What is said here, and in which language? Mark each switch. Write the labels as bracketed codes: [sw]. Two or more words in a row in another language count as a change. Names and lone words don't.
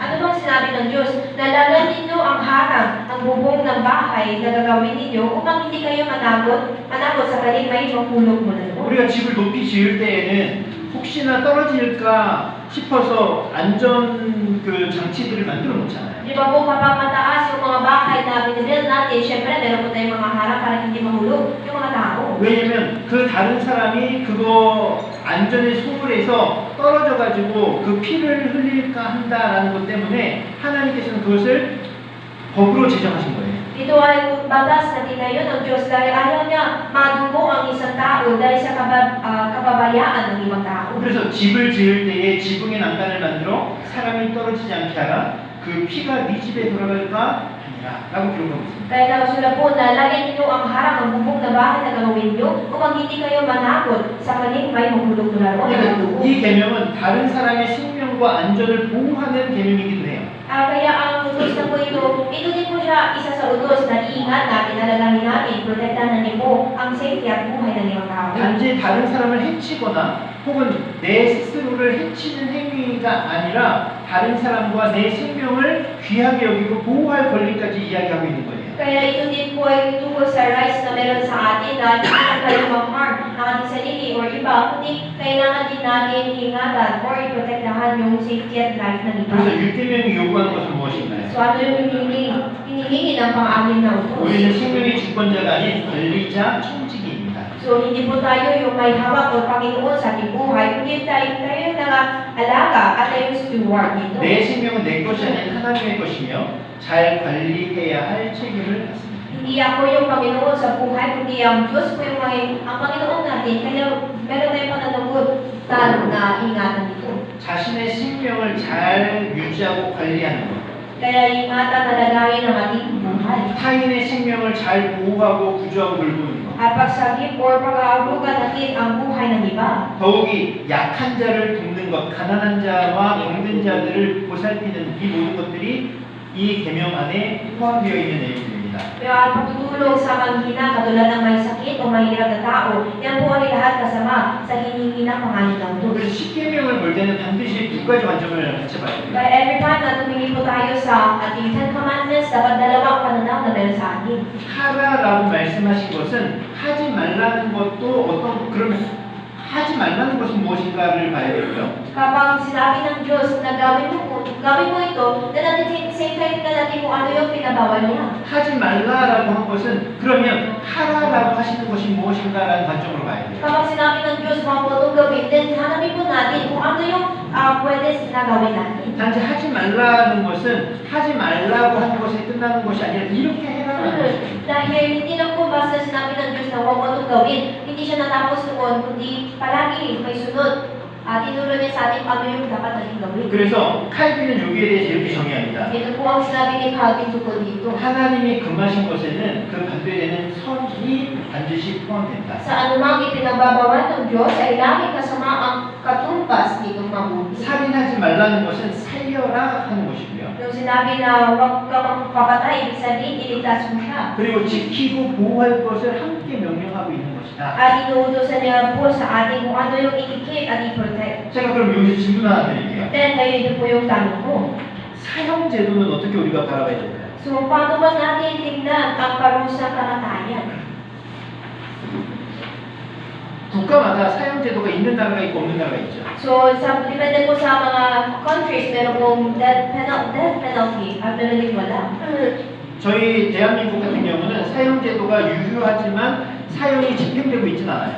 [tl] Ano bang sinabi ng Diyos? Nalagan ninyo ang harang, ang bubong ng bahay na gagawin ninyo upang hindi kayo managot sa kalimay mahulog mo na doon. [ko] 우리가 집을 높이 지을 때에는 혹시나 떨어질까 싶어서 안전 그 장치들을 만들어 놓잖아요. [tl] Di ba po kapag mataas yung mga bahay na binibuild natin, syempre meron po tayong mga harang para hindi mahulog yung mga tao. [ko] 왜냐면 그 다른 사람이 그거 안전에 소홀해서 떨어져가지고 그 피를 흘릴까 한다라는 것 때문에 하나님께서는 그것을 법으로 제정하신 거예요. [tl] Ito ay batas na tinayo ng Diyos dahil ayaw niya madugo ang isang tao dahil sa kababayaan ng ibang tao. [ko] 그래서 집을 지을 때에 지붕의 난간을 만들어 사람이 떨어지지 않게 하라. 그 피가 네 집에 돌아갈까 아니라 라고 기록하고 있습니다. [tl] Kaya nakasulat po na lagyan ninyo ang harang ang bubong na bahay na gagawin nyo upang hindi kayo manakot sa kalimay mahulog na laro. [ko] 이 계명은 다른 사람의 생명과 안전을 보호하는 계명이기도 해요. [tl] Kaya ang utos na po ito din po siya isa sa utos na iingat natin, alalahanin natin, protektahan natin po ang safety at buhay ng ibang tao. [ko] 단지 다른 사람을 해치거나 혹은 내 스스로를 해치는 행위가 아니라 다른 사람과 내 생명을 귀하게 여기고 보호할 권리까지 이야기하고 있는 거예요. [tl] Kaya ito din po ay tungkol sa rights na meron sa atin na hindi tayo ma-harm ng ating sarili or iba, kundi kailangan din natin ingatan or iprotektahan yung safety at life ng iba. [ko] 그래서 율법명이 요구하는 것은 무엇인가요? [tl] So ano yung hinihingi ng pang-amin na utos? [ko] 우리는 생명의 주권자가 아닌 관리자, 청지기입니다. [tl] So hindi po tayo yung may hawak o Panginoon sa ating buhay, kundi tayo yung alaga at tayo yung steward nito. [ko] 내 생명은 내 것이 아닌 하나님의 것이며 잘 관리해야 할 책임을 갖습니다. [tl] Hindi ako yung Panginoon sa buhay, kundi ang Diyos po yung ang Panginoon natin. Kaya meron tayong pananagutan na ingatan dito. [ko] 자신의 생명을 잘 유지하고 관리하는 것. [tl] Kaya ingatan na lagayin ang ating buhay. [ko] 타인의 생명을 잘 보호하고 구조하고 돌보는 것. [tl] At pagsagip or pag-aaruga natin ang buhay ng iba. [ko] 더욱이 약한 자를 돕는 것, 가난한 자와 병든 자들을 보살피는 이 모든 것들이 이 계명 안에 포함되어 있는 내용들입니다. [tl] Kaya ang pagtutulong sa manghina katulad ng may sakit o mahirap na tao, yan po ay lahat kasama sa hinihina pangalan ng Diyos. [ko] 그래서 십계명을 볼 때는 반드시 두 가지 관점을 같이 봐야 돼요. [tl] Kaya [en] every time [tl] na tumingin po tayo sa ating Ten Commandments, dapat dalawang pananaw na meron sa atin. [ko] 하라라고 말씀하신 것은 하지 말라는 것도 어떤 그러면 하지 말라는 것은 무엇인가를 봐야 되고요. [tl] Kapag sinabi ng Diyos na gawin mo ito, [en] then at the same time [tl] na natin kung ano yung pinabawal niya. [ko] 하지 말라라고 한 것은 그러면 하라라고 하시는 것이 무엇인가라는 관점으로 봐야 돼요. [tl] Kapag sinabi ng Diyos mga po itong gawin, then hanapin po natin kung ano yung pwede na gawin natin. [ko] 단지 하지 말라는 것은 하지 말라고 하는 것에 끝나는 것이 아니라 이렇게 해라는 것이에요. [tl] Dahil hindi lang po basta sinabi ng Diyos na huwag mo itong gawin, hindi siya natapos doon, kundi palagi may sunod. Tinuro niya sa atin ano yung dapat natin gawin. [ko] 그래서 칼빈은 여기에 대해서 이렇게 정의합니다. [tl] Ito po ang sinabi ni Calvin tungkol dito. [ko] 하나님이 금하신 것에는 그 반대되는 선이 반드시 포함된다. [tl] Sa anumang ipinagbabawal ng Diyos ay lagi kasama ang katumbas nitong mabuti. [ko] 살인하지 말라는 것은 살려라 하는 것이고요. [tl] Yung sinabi na huwag ka magpapatay, ibig sabihin iligtas mo siya. [ko] 그리고 지키고 보호할 것을 함께 명령하고 있는 것이다. [tl] At inuutosan niya po sa atin kung ano yung i-keep at i-protect. [ko] 제가 그럼 여기서 질문 하나 드릴게요. [tl] Then, ngayon ito po yung tanong ko. [ko] 사형제도는 어떻게 우리가 바라봐야 될까요? [tl] So, paano ba natin tingnan ang parusang kamatayan? [ko] 국가마다 사형제도가 있는 나라가 있고 없는 나라가 있죠. [tl] So, depende po sa mga countries, meron pong [en] death penalty [tl] at meron din wala. [ko] 저희 대한민국 같은 경우는 사형제도가 유효하지만 사형이 집행되고 있지는 않아요.